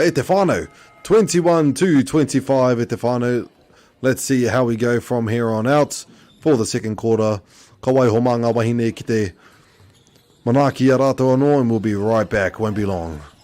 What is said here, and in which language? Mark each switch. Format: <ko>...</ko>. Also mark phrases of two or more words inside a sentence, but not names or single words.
<mi>E te whānau, 21-25 e te whānau.</mi> <en>Let's see how we go from here on out for the second quarter.</en> <mi>Ka wai ho mā ngā wahine ki te manaki a rātou anō,</mi> <en>and we'll be right back. Won't be long.</en>